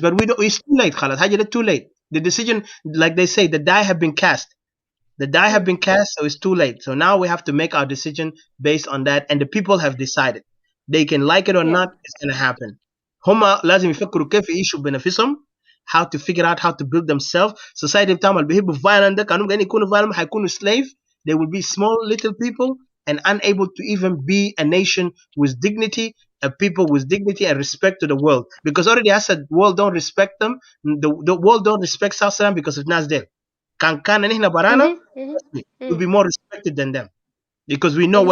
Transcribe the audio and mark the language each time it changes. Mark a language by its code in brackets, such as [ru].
[en] But we don't, it's too late, Khaled. Hajar, too late. The decision, like they say, the die have been cast. The die have Mm, been cast, so it's too late. So now we have to make our decision based on that, and the people have decided. They can like it or yeah. not, it's gonna happen. [ar] هما لازم يفكروا كيف يعيشوا بنفسهم, [en] how to figure out how to build themselves. [ar] Society بتاعهم اللي بيحبوا violent ده كانوا قاعدين يكونوا violent هيكونوا slave. [en] They will be small little people and unable to even be a nation with dignity, a people with dignity and respect to the world. Because already I said the world don't respect them. The world don't respect South Sudan because of Nasdel. [ar] كان نحن برانا, Mm-hmm, mm-hmm, [en] we'll mm. be more respected than them because we know how